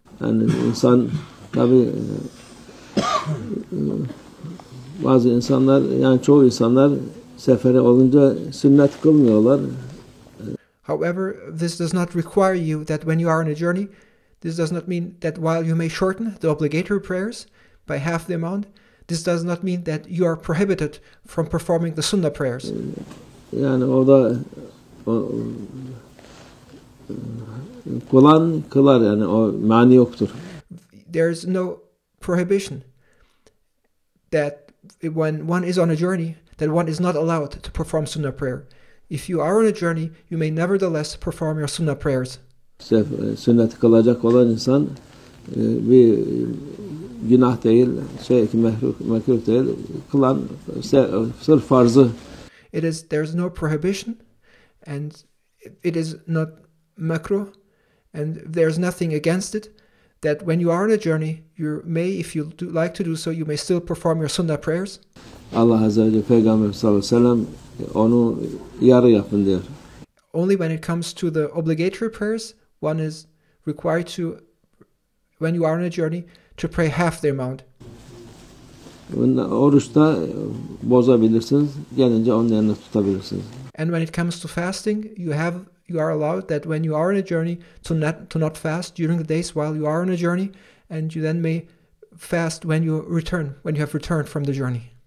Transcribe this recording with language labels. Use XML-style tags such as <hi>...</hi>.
<tr>Yani insan tabi bazı insanlar yani çoğu insanlar sefere olunca sünnet kılmıyorlar.</tr> <en>However, this does not require you that when you are on a journey, this does not mean that while you may shorten the obligatory prayers by half the amount, this does not mean that you are prohibited from performing the sunnah prayers.</en> <tr>Yani o da kılan kılar yani o mani yoktur.</tr> <en>There is no prohibition that when one is on a journey, that one is not allowed to perform sunnah prayer. If you are on a journey, you may nevertheless perform your sunnah prayers.</en> <tr>Sünnet kılacak olan insan bir günah değil, mekruh değil, kılan sırf farzı.</tr> <en>There's no prohibition, and it is not makruh, and there's nothing against it. That when you are on a journey, you may, if you like to do so, you may still perform your sunnah prayers.</en> <tr>Allah Azze ve Celle Peygamber sallallahu aleyhi ve sellem onu yarı yapın diyor.</tr> <en>Only when it comes to the obligatory prayers, one is required to, when you are on a journey, to pray half the amount.</en> <tr>Oruçta bozabilirsiniz, gelince onun yerine tutabilirsiniz.</tr> <en>And when it comes to fasting, you are allowed that when you are on a journey to not fast during the days while you are on a journey, and you then may fast when you have returned from the journey.</en>